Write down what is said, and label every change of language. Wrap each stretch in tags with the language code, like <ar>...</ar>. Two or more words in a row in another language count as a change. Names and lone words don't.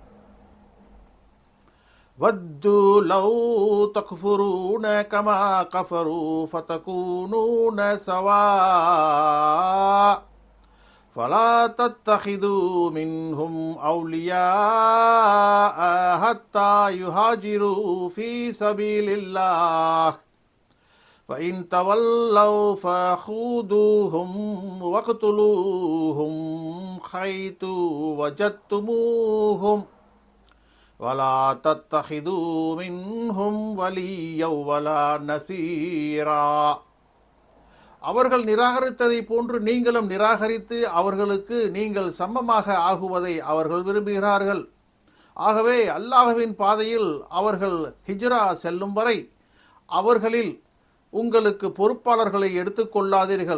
<ar>ودوا لو تكفرون كما كفروا فتكونون سواء فلا تتخذوا منهم أولياء حتى يهاجروا في سبيل الله فَإِن تَوَلَّوْا فَخُذُوهُمْ وَاقْتُلُوهُمْ حَيْثُ وَجَدتُّمُوهُمْ وَلَا تَتَّخِذُوا مِنْهُمْ وَلِيًّا وَلَا نَصِيرًا.</ar> <ta>அவர்கள் நிராகரித்ததை போன்று நீங்களும் நிராகரித்து அவர்களுக்கு நீங்கள் சமமாக ஆகுவதை அவர்கள் விரும்புகிறார்கள். ஆகவே அல்லாஹ்வின் பாதையில் அவர்கள் ஹிஜ்ரா செல்லும் வரை அவர்களில் உங்களுக்கு பொறுப்பாளர்களை எடுத்துக்கொள்ளாதீர்கள்.</ta>